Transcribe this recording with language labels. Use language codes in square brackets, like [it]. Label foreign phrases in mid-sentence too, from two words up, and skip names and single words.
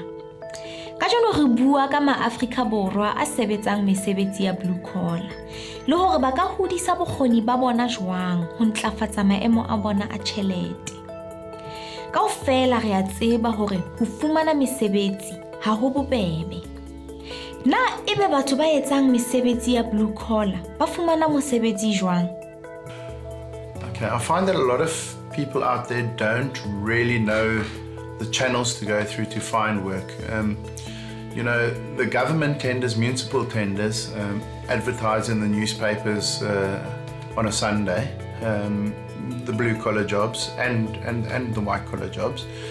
[st] Ka jeno re bua ka ma-Afrika Borwa a sebetsang mesebetsi ya [en] blue collar [st] le hore ba ka hodisa bokgoni ba bona jwang ho ntlafatsa maemo a bona a tjhelete. Kaofela re a tseba hore ho fumana mesebetsi ha ho bobebe. Na ebe batho ba etsang mesebetsi ya [en] blue collar [st] ba fumana mosebetsi jwang? [en] Okay, I find that a lot of people out there don't really know the channels to go through to find work. You know, the government tenders, municipal tenders, advertise in the newspapers on a Sunday, the blue collar jobs and the white collar jobs.